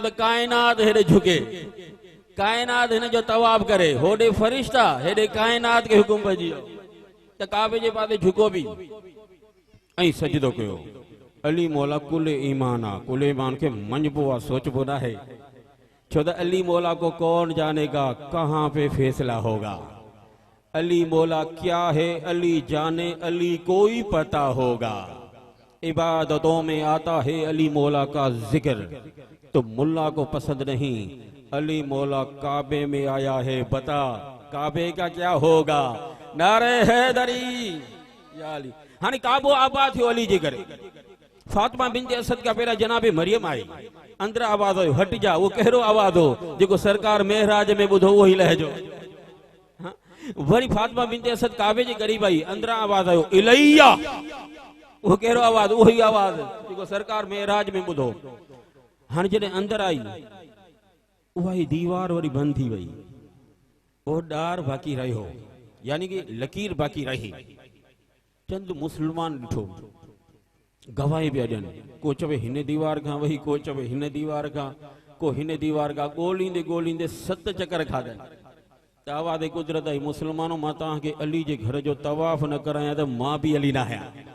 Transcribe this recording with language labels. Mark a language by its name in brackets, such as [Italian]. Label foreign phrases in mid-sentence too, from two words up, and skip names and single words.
[Sindhi] त काइनात हेॾे झुके काइनात हिन जो तवाब करे होॾे फरिश्ता हेॾे काइनात खे हुकुम पइजी वियो त काबे जे पासे झुको बि ऐं सजदो कयो अली मौला कुल ईमान आहे कुल ईमान खे मञबो आहे सोचबो न आहे छो त [Urdu] علی مولا کو کون جانے گا کہاں پہ فیصلہ ہوگا علی مولا کیا ہے علی جانے علی کوئی پتا ہوگا عبادتوں میں آتا ہے علی مولا کا ذکر تو ملا کو پسند نہیں علی مولا کعبے میں آیا ہے بتا کعبے کا کیا ہوگا نعرۂ حیدری یا علی [Sindhi] हाणे काबो आबाद थियो अली जे करे फातिमा बिनत असद का पहिरा जनाबे मरियम आई अंदर आवाज आयो हट जा वो कहिड़ो आवाज हो जेको सरकार मेहराज में ॿुधो उहो ई लहजो वरी फातिमा बिनत असद काबे जे करीब आई अंदर आवाज आयो इलैया वो कहिड़ो आवाज उहो ई आवाज जेको सरकार मेहराज में ॿुधो हाणे जॾहिं अंदर आई उहा ई दीवार वरी बंद थी वई ओ ॾार बाक़ी रहियो यानी कि लकीर बाक़ी रही चंद मुसलमान ॾिठो गवाही पिया ॾियनि को चवे हिन दीवार खां वही को चवे हिन दीवार खां को हिन दीवार खां ॻोल्हींदे ॻोल्हींदे 7 चकर खाधनि त आवाज़ कुदरत आई मुसलमानो मां तव्हांखे अली जे घर जो तवाफ़ न करायां त मां बि अली न आहियां